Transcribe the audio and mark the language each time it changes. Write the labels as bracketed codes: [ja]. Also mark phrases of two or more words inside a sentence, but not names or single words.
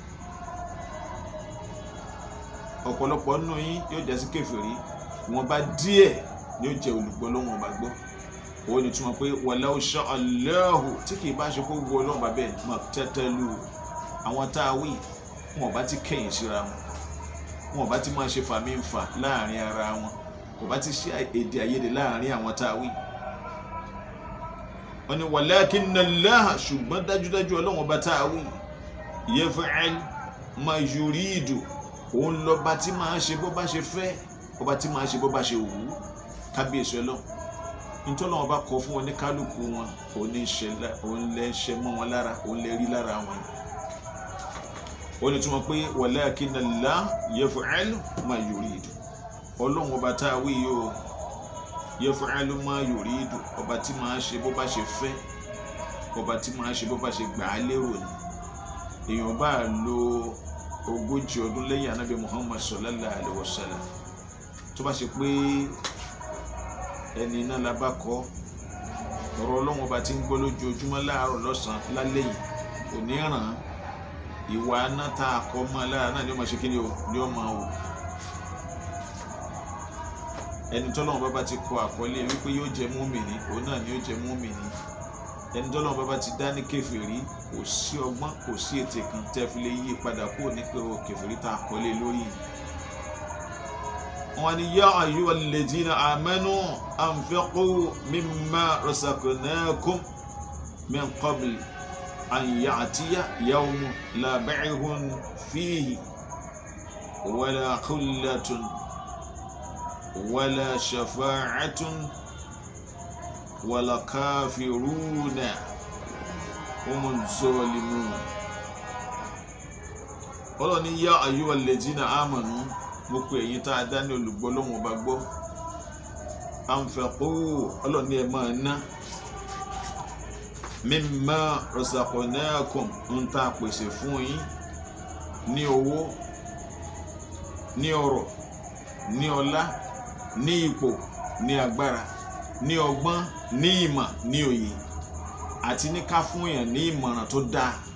[yo] ọ̀pọ̀lọpọ̀ nù yín yóò já sí kèfèrí wọn bá díẹ̀ ni ó jẹ́ olùgbọ́ Ọlọ́hun Ọba gbọ́ ó ní túmọ̀ pé [ar] ولو شاء الله [yo] tí kì í bá ṣe kó wọ Ọlọ́hun Ọba bẹ́ẹ̀ maktatalu àwọn tá a wí wọn ò bá ti kẹ̀yìn síra wọn ò bá ti máa ṣe fàmífà láàrin ara wọn kò bá ti ṣe èdè àìyedè láàrin àwọn tá a wí wọ́n ní [ar] ولكن الله [yo] ṣùgbọ́n dájúdájú Ọlọ́hun Ọba tá a wí [ar] يفعل ما يريد [yo] òun lọ́ba tí máa ṣe bó bá ṣe fẹ́ ọba tí máa ṣe bó bá ṣe wù ú kábíyèsí Ọlọ́hun nítorí Ọlọ́hun Ọba kọ fún oníkálukú wọn òun lè ṣe mọ́ wọn lára òun lè rí lára wọn ó ní túmọ̀ pé [ar] ولكن الله يفعل ما يريد [yo] Ọlọ́hun Ọba tá a wí yóò [ar] يفعل ما يريد [yo] ọba tí máa ṣe bó bá ṣe fẹ́ ọba tí máa ṣe bó bá ṣe gbà á lérò ni èèyàn bá lo 40 ọdún lẹ́yìn Ànábì Muhammad [ar] صلى الله عليه وسلم [yo] tó bá ṣe pé ẹni náà la bá kọ́ ọ̀rọ̀ Ọlọ́hun Ọba tí ń gbọ́ lójoojúmọ́ láàárọ̀ lọ́sàn-án lálẹ́ yìí kò ní ràn ìwà náà tá a kọ́ mọ́ lára náà ni ó máa ṣe kí ni ó máa wò ẹni tọ́lọ́run bá ti kọ àkọlé wípé yóò jẹ mùmínì òun náà ni yóò jẹ mùmínì ẹni tọ́lọ́run bá ti dá ní kèfèrí kò sí ọgbọ́n kò sí ètè kan tẹ́ fi lè yí padà kúrò ní pé o kèfèrí tá a kọlé lórí wọn ni [ar] يا أيها الذين آمنوا أنفقوا مما رزقناكم من قبل أن يأتي يوم لا بيع فيه ولا خلة ولا شفاعة ولا كافرون هم الظالمون [yo] Ọlọ́run ní [ar] يا أيها الذين آمنوا [yo] mo pè ẹ̀yin tá a dá ní olùgbọ́ Ọlọ́hun Ọba gbọ́ anfiqu Ọlọ́run ní ẹ máa ná [ar] مما رزقناكم [yo] ń tá a pèsè fún yín ní owó ní ọrọ̀ ní ọlá ní ipò ní agbára ní ọgbọ́n ní ìmọ̀ ní òye àti ní ká fún èèyàn ní ìmọ̀ràn tó dáa